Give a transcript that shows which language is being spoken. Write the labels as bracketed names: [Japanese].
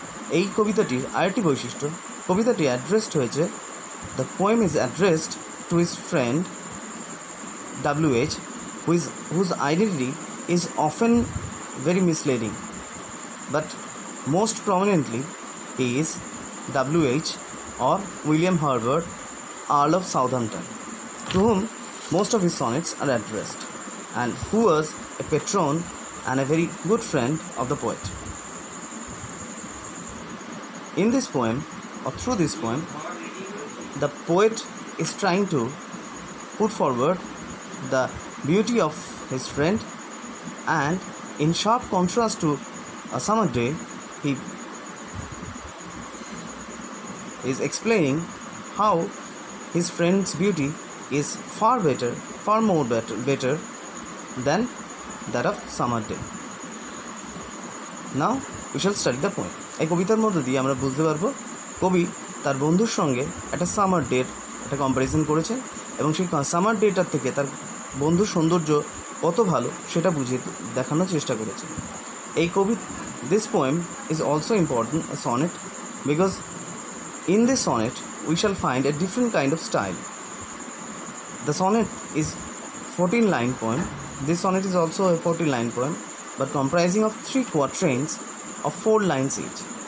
[Bangla] এই কবিতাটির আরেকটি বৈশিষ্ট্য, কবিতাটি অ্যাড্রেসড হয়েছে, [English] The poem is addressed to his friend WH, whose identity is often very misleading, but most prominently he is WH or William Herbert, Earl of Southampton, to whom most of his sonnets are addressed, and who was a patron and a very good friend of the poet. In this poem, or through this poem, the poet is trying to put forward the beauty of his friend, and in sharp contrast to a summer day, he is explaining how his friend's beauty is far more better than that of summer day. Now we shall study the poem. [Bangla] এই কবিতার মধ্যে দিয়ে আমরা বুঝতে পারবো কবি তার বন্ধুর সঙ্গে একটা সামার ডের একটা কম্প্যারিজন করেছেন, এবং সেই সামার ডেটার থেকে তার বন্ধুর সৌন্দর্য কত ভালো সেটা বুঝিয়ে দেখানোর চেষ্টা করেছেন। [English] এই this poem is also important a sonnet, because in this sonnet we shall find a different kind of style. The sonnet is 14-line poem. This sonnet is also a 14-line poem, but comprising of 3 quatrains of 4 lines each.